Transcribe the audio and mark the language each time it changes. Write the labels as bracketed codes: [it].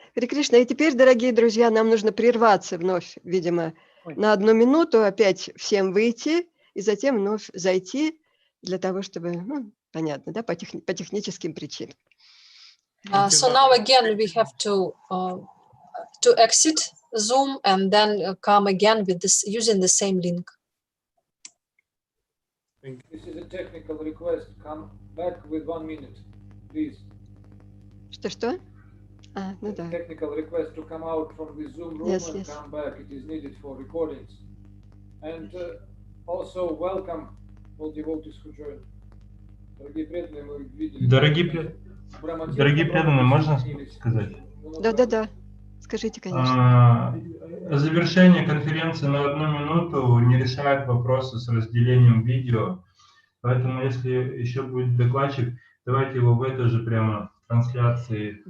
[ru] Хари Кришна. И теперь, дорогие друзья, нам нужно прерваться вновь, видимо, на 1 минуту, опять всем выйти и затем вновь зайти для того, чтобы, ну, понятно, да, по техническим причинам. [en] So now again we have to exit Zoom and then come again with this using the same link. This is a technical request. Come back with 1 minute, please. [ru] Что? Ну да. [en] Technical request to come out from the Zoom room and come back. It is needed for recordings. And also welcome all devotees who joined. [ru] Дорогие преданные, мы видели. Дорогие преданные, можно сказать? Да. Скажите, конечно. Завершение конференции на 1 минуту не решает вопросы с разделением видео. Поэтому, если еще будет докладчик, давайте его в этой же прямо трансляции.